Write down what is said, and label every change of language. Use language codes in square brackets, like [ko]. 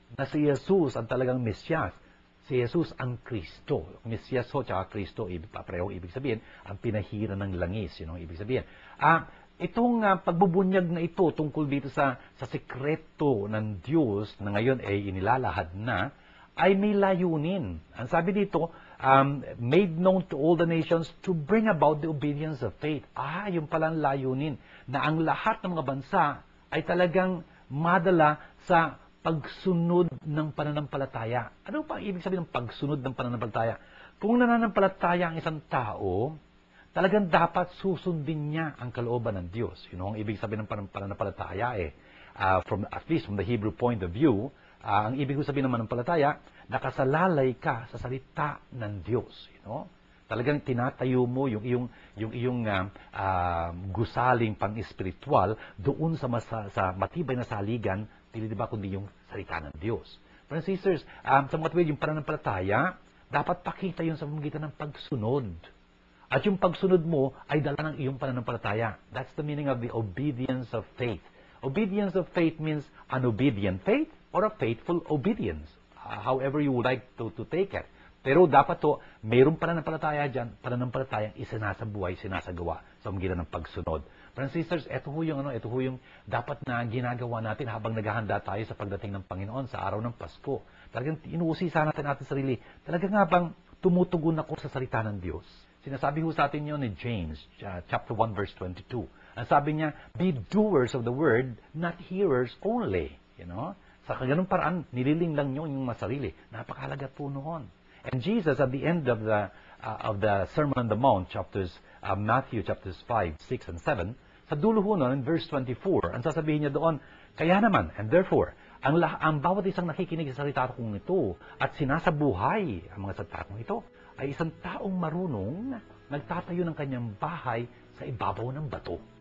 [tl] Na si Jesus ang talagang Mesyas. Si Jesus ang Kristo. Mesyas ho, tsaka Kristo, parehong ibig sabihin, ang pinahira ng langis, yun ang ibig sabihin. Itong pagbubunyag na ito tungkol dito sa sekreto ng Diyos na ngayon ay inilalahad na, ay may layunin. Ang sabi dito, [en] made known to all the nations to bring about the obedience of faith. [tl] Yung palang layunin na ang lahat ng mga bansa ay talagang madala sa pagsunod ng pananampalataya. Ano pa ang ibig sabihin ng pagsunod ng pananampalataya? Kung nananampalataya ang isang tao, talagang dapat susundin niya ang kalooban ng Diyos. Ang ibig sabihin ng pananampalataya [en] at least from the Hebrew point of view, [tl] ang ibig sabihin ng pananampalataya, nakasalalay ka sa salita ng Diyos. Talagang tinatayo mo yung iyong gusaling pang-espiritual doon sa matibay na saligan, di ba kundi yung salita ng Diyos. [en] Brothers and sisters, [tl] sa mga tuwid, yung pananampalataya, dapat pakita yun sa pamamagitan ng pagsunod. At yung pagsunod mo ay dala ng iyong pananampalataya. [en] That's the meaning of the obedience of faith. Obedience of faith means an obedient faith or a faithful obedience. However you would like to take it. [tl] Pero dapat mayroong pananampalataya dyan, pananampalatayang isinasabuhay, sinasagawa sa pamamagitan ng pagsunod. [en] Brothers and sisters, [tl] ito ho yung dapat na ginagawa natin habang naghahanda tayo sa pagdating ng Panginoon sa araw ng Pasko. Talagang inuusisa natin sarili. Talagang nga bang tumutugon ako sa salita ng Diyos? Sinasabi ho sa atin yun ni James, chapter 1, verse 22. Ang sabi niya, [en] be doers of the word, not hearers only. [tl] Sa ganung paraan, nililing lang nyo yung masarili. Napakahalaga po noon. [en] And Jesus, at the end of the Sermon on the Mount, [tl] Matthew chapters 5, 6, and 7, sa dulo ho nun, [en] in verse 24, [tl] ang sasabihin niya doon, kaya naman, [en] and therefore, [tl] ang bawat isang nakikinig sa salita kong ito at sinasabuhay ang mga salita kong ito, ay isang taong marunong nagtatayo ng kanyang bahay sa ibabaw ng bato.